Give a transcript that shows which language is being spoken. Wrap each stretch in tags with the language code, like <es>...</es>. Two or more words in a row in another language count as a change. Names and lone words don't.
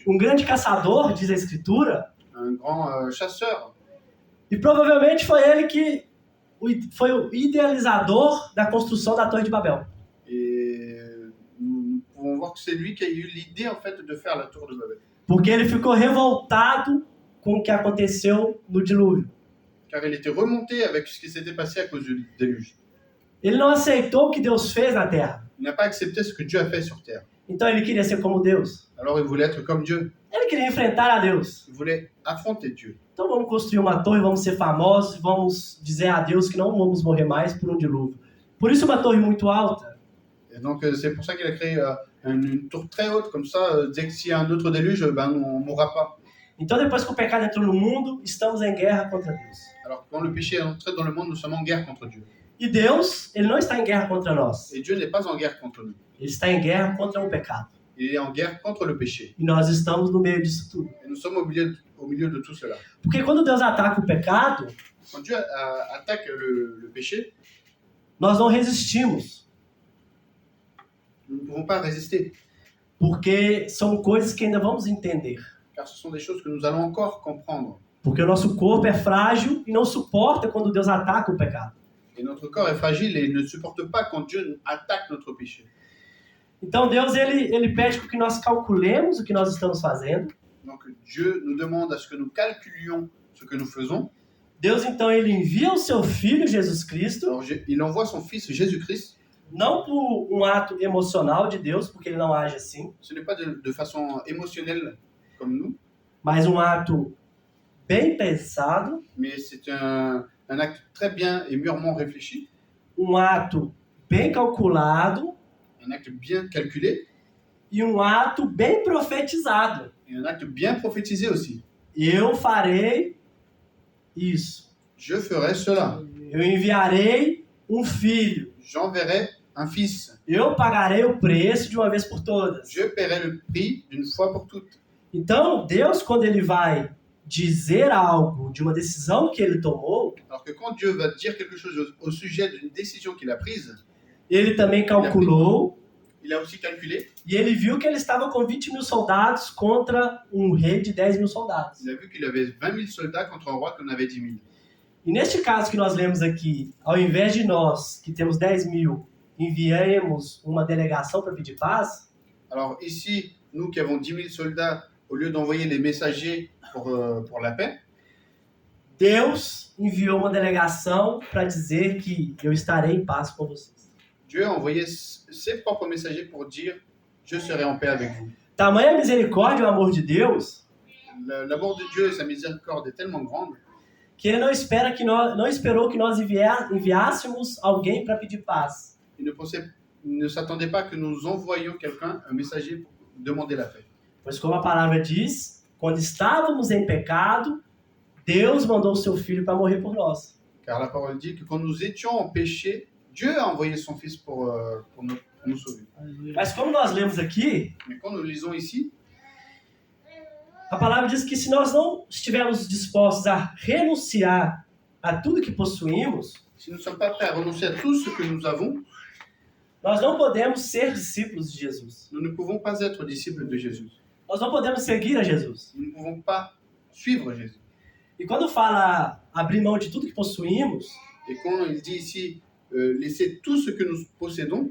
<pt>grande caçador, diz a Escritura,</pt> <fr>un grand chasseur.</fr> <pt>e provavelmente foi ele que foi o idealizador da construção da Torre de Babel.</pt> <fr>Et nous pouvons voir que c'est lui qui a eu l'idée en fait de faire la tour de Babel.</fr> <pt>Porque ele ficou revoltado com o que aconteceu no dilúvio.</pt> <fr>Car il était remonté avec ce qui s'était passé à cause du déluge.</fr> <pt>Ele não aceitou o que Deus fez na terra.</pt> <fr>Il n'a pas accepté ce que Dieu a fait sur terre.</fr> <pt>Então ele queria ser como Deus.</pt> <fr>Alors il voulait être comme Dieu.</fr> <pt>Ele queria enfrentar a Deus.</pt> <fr>Il voulait affronter Dieu.</fr> <pt>Então vamos construir uma torre, vamos ser famosos, vamos dizer a Deus que não vamos morrer mais por um dilúvio. Por isso uma torre muito alta.</pt> <fr>Et donc c'est pour ça qu'il a créé une tour très haute, comme ça, dès que s'il y a un autre déluge, ben, on ne mourra pas.</fr> <pt>Então depois que o pecado entrou no mundo, estamos em guerra contra Deus.</pt> <fr>Alors quand le péché est entré dans le monde, nous sommes en guerre contre Dieu.</fr> <pt>E Deus, ele não está em guerra contra nós.</pt> <fr>Et Dieu n'est pas en guerre contre nous.</fr> <pt>Ele está em guerra contra o pecado.</pt> <fr>Il est en guerre contre le péché.</fr> <pt>E nós estamos no meio disso tudo.</pt> <fr>Et nous sommes au milieu de tout cela.</fr> <pt>Porque quando Deus ataca o pecado,</pt> <fr>Quand Dieu attaque le péché,</fr> <pt>nós não resistimos.</pt> <fr>nous ne pouvons pas résister.</fr> <pt>Porque são coisas que ainda vamos entender.</pt> <fr>Car ce sont des choses que nous allons encore comprendre.</fr> <pt>Porque o nosso corpo é frágil e não suporta quando Deus ataca o pecado.</pt> <fr>Et notre corps est fragile et ne supporte pas quand Dieu attaque notre péché.</fr> <pt>Então Deus, ele pede que nós calculemos o que nós estamos fazendo.</pt> <fr>Donc Dieu nous demande à ce que nous calculions ce que nous faisons.</fr> <pt>Deus, então, ele envia o seu Filho, Jesus Cristo,</pt> <fr>Alors il envoie son fils Jésus-Christ.</fr> <pt>não por um ato emocional de Deus, porque ele não age assim,</pt> <fr>Ce n'est pas de façon émotionnelle comme nous,</fr> <pt>mas um ato bem pensado,</pt> <fr>mais c'est un acte très bien et mûrement réfléchi,</fr> <pt>um ato bem calculado</pt> <fr>un acte bien calculé</fr> <pt>e um ato bem profetizado.</pt> <fr>et un acte bien prophétisé aussi.</fr> <pt>Eu farei isso.</pt> <fr>Je ferai cela.</fr> <pt>Eu enviarei um filho.</pt> <fr>J'enverrai un fils.</fr> <pt>Eu pagarei o preço de uma vez por todas.</pt> <fr>Je paierai le prix d'une fois pour toutes.</fr> <pt>Então, Deus, quando ele vai dizer algo de uma decisão que ele tomou,</pt> <fr>Alors que quand Dieu va dire quelque chose au sujet d'une décision qu'il a prise,</fr> <pt>ele também calculou</pt> <fr>il a aussi calculé.</fr> <pt>e ele viu que ele estava com 20.000 soldados contra um rei de 10.000 soldados.</pt> <fr>Il a vu qu'il avait 20 000 soldats contre un roi qui en avait 10 000.</fr> <pt>E neste caso que nós lemos aqui, ao invés de nós, que temos 10.000, enviemos uma delegação para pedir paz,</pt> <fr>Alors ici, nous qui avons 10 000 soldats, au lieu d'envoyer les messagers pour la paix,</fr> <pt>Deus enviou uma delegação para dizer que eu estarei em paz com vocês.</pt> <fr>Dieu a envoyé ses propres messagers pour dire « Je serai en paix avec vous ».</fr> <pt>Tamanha misericórdia e o amor de Deus</pt> <fr>L'amour de Dieu et sa miséricorde est tellement grande</fr> <pt>que ele não esperou que nós enviássemos alguém para pedir paz.</pt> <fr>qu'il ne s'attendait pas que nous envoyions quelqu'un, un messager, pour demander la paix.</fr> <pt>Pois como a palavra diz, quando estávamos em pecado, Deus mandou o seu Filho para morrer por nós.</pt> <fr>Car la parole dit que quand nous étions en péché, Dieu a envoyé son Fils pour nous sauver.</fr> <pt>Mas como nós lemos aqui,</pt> <fr>Mais quand nous lisons ici,</fr> <pt>a palavra diz que se nós não estivermos dispostos a renunciar a tudo que possuímos,</pt> <fr>si nous ne sommes pas prêts à renoncer à tout ce que nous avons,</fr> <pt>nós não podemos ser discípulos de Jesus.</pt> <fr>nous ne pouvons pas être disciples de Jésus.</fr> <pt>Nós não podemos seguir a Jesus.</pt> <fr>Nous ne pouvons pas suivre Jésus.</fr> <pt>E quando fala abrir mão de tudo que possuímos,</pt> <fr>Et quand il dit ici, laisser tout ce que nous possédons,</fr>